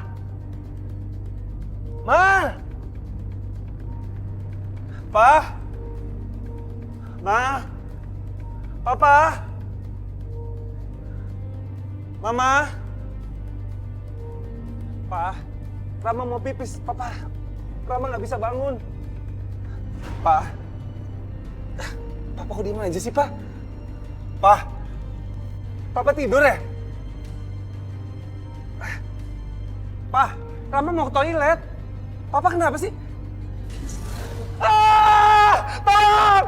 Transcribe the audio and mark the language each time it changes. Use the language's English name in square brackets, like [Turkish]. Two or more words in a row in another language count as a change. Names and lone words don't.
[Indonesian] Ma! Pa! Ma! Papa! Mama! Pa, Rama mau pipis, Papa. Rama nggak bisa bangun. Pa, Papa kok diem aja sih, Pa? Pa, Papa tidur ya? Pa, Rama mau ke toilet. Papa kenapa sih? Tolong!